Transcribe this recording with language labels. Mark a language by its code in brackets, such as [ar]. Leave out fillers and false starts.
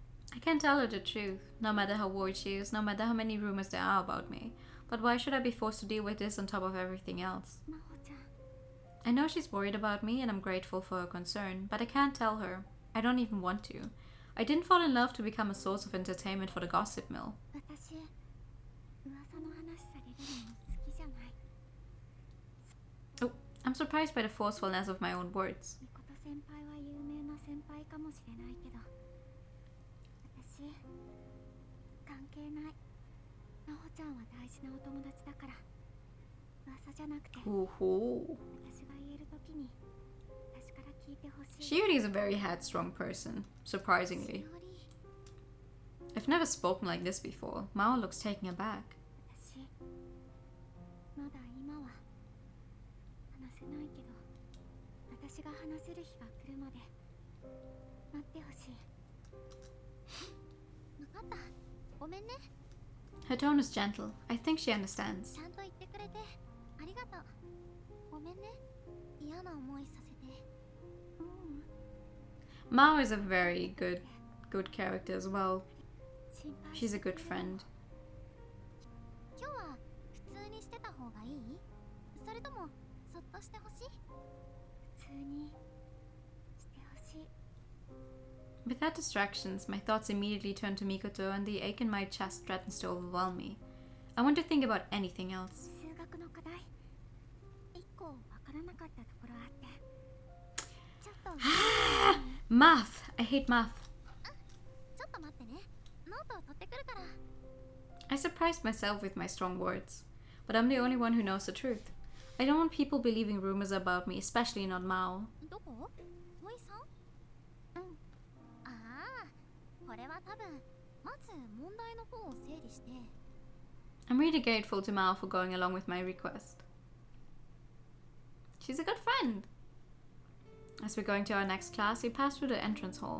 [en] I can't tell her the truth, no matter how worried she is, no matter how many rumors there are about me. But why should I be forced to deal with this on top of everything else? [ja] 真帆ちゃん。 [en] I know she's worried about me and I'm grateful for her concern, but I can't tell her. I don't even want to. I didn't fall in love to become a source of entertainment for the gossip mill. [ja] 私、噂の話されるの好きじゃない。 [en] Oh, I'm surprised by the forcefulness of my own words. [ja] ミコト先輩は有名な先輩かもしれないけど、私、関係ない。真帆ちゃんは大事なお友達だから、噂じゃなくて、 Ooh. 私が言えるときに、私から聞いてほしい。 [en] Shiori is a very headstrong person, surprisingly. [ja] しおり、 [en] I've never spoken like this before. Mao looks taken aback. [ja] 私、まだ今は話せないけど、私が話せる日が来るまで待ってほしい。分かった。ごめんね。 [en] Her tone is gentle. I think she understands. [ja] ちゃんと言ってくれてありがとう。ごめんね。嫌な思いさせて。 [en] Mao is a very good character as well. [ja] 心配 [en] She's a good friend. [ja] 今日は普通にしてた方がいい？それともそっとしてほしい？普通にしてほしい。 [en] Without distractions, my thoughts immediately turn to Mikoto and the ache in my chest threatens to overwhelm me. I want to think about anything else. [ja] 数学の課題。一個わからなかったところあって。ちょっと。 [en] Math! I hate math. [ja] ちょっと待ってね。ノートを取ってくるから。 [en] I surprised myself with my strong words. But I'm the only one who knows the truth. I don't want people believing rumors about me, especially not Mao. [ja] どこ？トイさん？ああ、これは多分まず問題の方を整理して。 [en] I'm really grateful to Mao for going along with my request. She's a good friend. As we're going to our next class, we pass through the entrance hall.